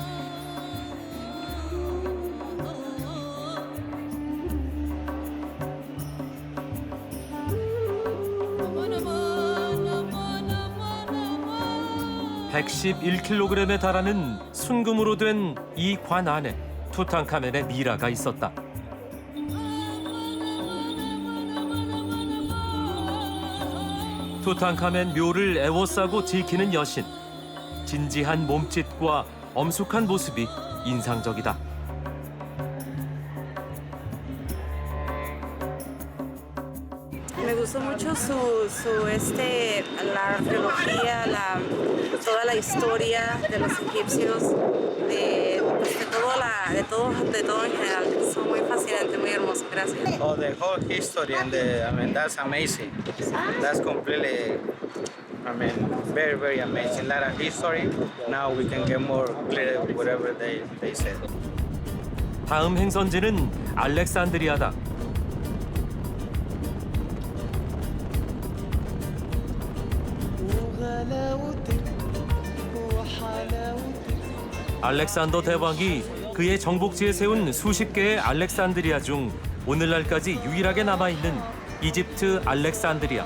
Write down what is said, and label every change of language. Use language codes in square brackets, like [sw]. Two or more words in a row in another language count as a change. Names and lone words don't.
[ko] (111kg에) 달하는 순금으로 된 이 관 안에 투탕카멘의 미라가 있었다. 투탕카멘 묘를 애워싸고 지키는 여신. 진지한 몸짓과 엄숙한 모습이 인상적이다. [es] Me gustó mucho mucho la arqueología, toda la historia de los egipcios, de todo en general. Son muy fascinantes, muy hermosos. Gracias. [en] Oh, the whole history and that's amazing. That's completely, very, very amazing. A lot of history. Now we can get more clear whatever they said. [ko] 다음 행선지는 알렉산드리아다. 알렉산더 대왕이 그의 정복지에 세운 수십 개의 알렉산드리아 중 오늘날까지 유일하게 남아있는 이집트 알렉산드리아.